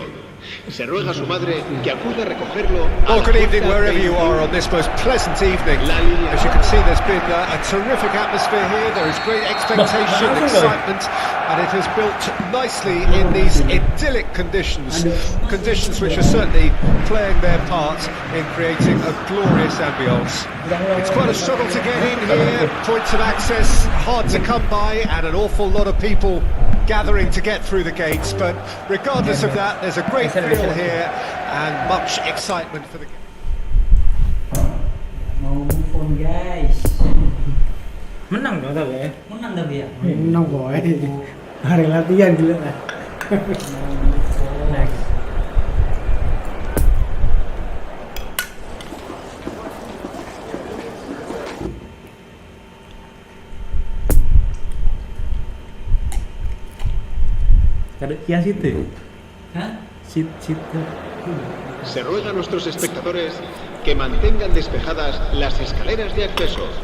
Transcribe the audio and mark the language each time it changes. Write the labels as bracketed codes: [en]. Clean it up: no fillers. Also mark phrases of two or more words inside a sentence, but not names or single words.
[es] Se ruega a su madre que acuda a recogerlo. [en] Well, good evening wherever you are on this most pleasant evening. As you can see, there's been a terrific atmosphere here. There is great expectation, excitement, and it has built nicely in these idyllic conditions. Conditions which are certainly playing their part in creating a glorious ambience. It's quite a struggle to get in here. Points of access hard to come by, and an awful lot of people gathering to get through the gates. But regardless of that, there's a great feel here and much excitement for the game. Mau move on guys. [id] Menang dong tapi ya. Menang tapi ya. Menang boy. Hari latihan gila lah. Next. Ada kias itu. Hah? Situ. [es] Se ruega a nuestros espectadores que mantengan despejadas las escaleras de acceso.